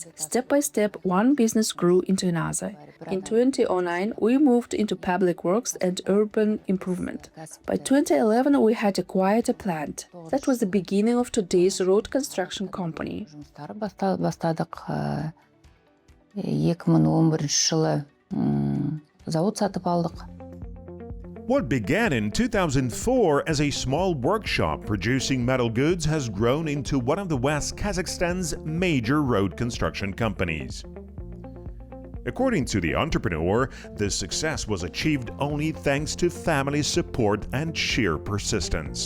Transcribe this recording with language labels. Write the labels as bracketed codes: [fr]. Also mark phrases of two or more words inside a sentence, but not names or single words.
[en] Step by step, one business grew into another. In 2009, we moved into public works and urban improvement. By 2011, we had acquired a plant. That was the beginning of today's road construction company. [kk] 2011 жылы завод сатып алдық. [en] What began in 2004 as a small workshop producing metal goods has grown into one of the West Kazakhstan's major road construction companies. According to the entrepreneur, this success was achieved only thanks to family support and sheer persistence.